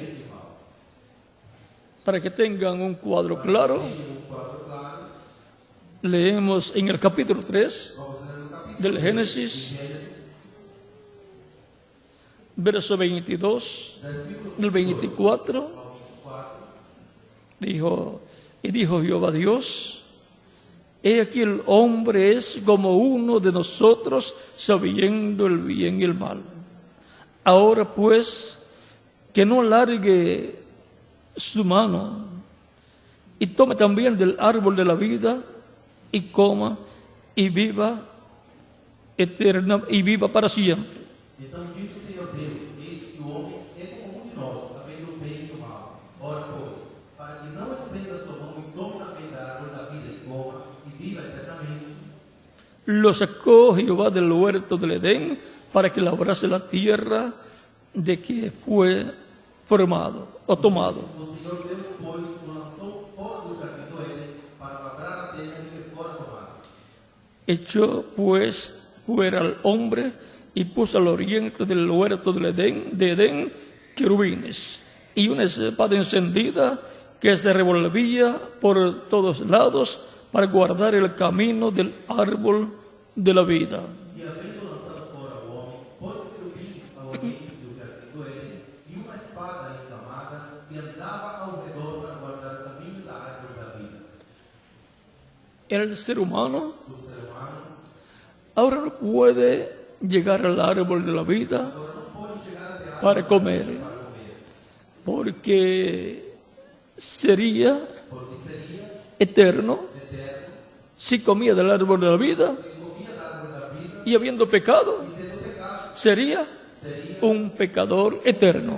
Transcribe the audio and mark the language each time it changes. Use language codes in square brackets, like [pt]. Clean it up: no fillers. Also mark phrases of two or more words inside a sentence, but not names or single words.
[es] Para que tengan un cuadro claro, leemos en el capítulo 3 del Génesis, verso 22, del 24, dijo Jehová Dios: he aquí el hombre es como uno de nosotros, sabiendo el bien y el mal. Ahora pues, que no alargue su mano y tome también del árbol de la vida y coma y viva eterna y viva para siempre. [pt] Então disse o Senhor Deus: eis que o homem é como um de nós, sabendo o bem e o mal. Ora, pois, para que não estenda sua mão e tome também da árvore da vida e coma e viva eternamente. [es] Lo sacó Jehová del huerto del Edén para que labrase la tierra de que fue formado o tomado. [pt] O Senhor Deus, pois, o lançou fora do jardim do Éden para labrar a terra de que fora tomada. [es] Echó pues fuera al hombre y puso al oriente del huerto del Edén querubines y una espada encendida que se revolvía por todos lados para guardar el camino del árbol de la vida. [pt] E havendo lançado fora o homem, pôs querubins ao oriente do jardim do Éden e uma espada inflamada que andava ao redor para guardar o caminho da árvore da vida. [es] El ser humano ahora no puede llegar al árbol de la vida para comer, porque sería eterno si comía del árbol de la vida y habiendo pecado sería un pecador eterno.